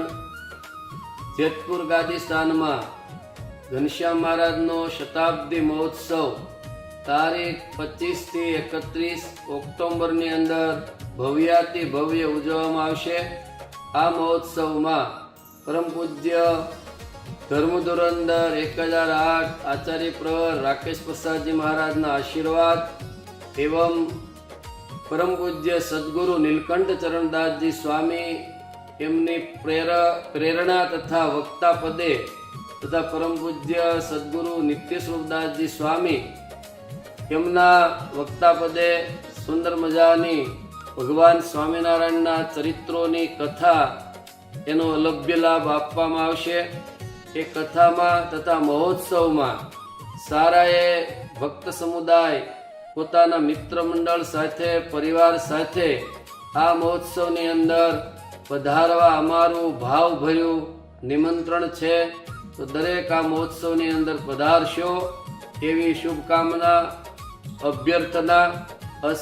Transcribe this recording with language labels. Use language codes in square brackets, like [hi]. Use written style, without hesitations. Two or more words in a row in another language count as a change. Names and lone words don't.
[gu] જેતપુર ગાદી સ્થાનમાં ઘનશ્યામ મહારાજનો શતાબ્દી મહોત્સવ તારીખ 25 થી 31 ઓક્ટોબરની અંદર ભવ્યાતિ ભવ્ય ઉજવવામાં આવશે। આ મહોત્સવમાં પરમ પૂજ્ય ધર્મ ધુરંધર 1008 આચાર્ય પ્રવર રાકેશ પ્રસાદજી મહારાજના આશીર્વાદ એવં પરમ પૂજ્ય સદ્ગુરુ નીલકંઠ ચરણદાસજી સ્વામી એમની પ્રેરણા તથા વક્તા પદે તથા પરમ પૂજ્ય સદ્ગુરુ નિત્ય સ્વરૂપદાસજી સ્વામી એમના વક્તા પદે સુંદર મજાની ભગવાન સ્વામીનારાયણના ચરિત્રોની કથા એનો અલભ્ય લાભ આપવામાં આવશે। એ કથામાં તથા મહોત્સવમાં સારાએ ભક્ત સમુદાય પોતાના મિત્ર મંડળ સાથે પરિવાર સાથે આ મહોત્સવની અંદર પધારવા અમારું ભાવભર્યું નિમંત્રણ છે। તો દરેક આ મહોત્સવની અંદર પધારશો એવી શુભકામના અભ્યર્થના અસ્તુ।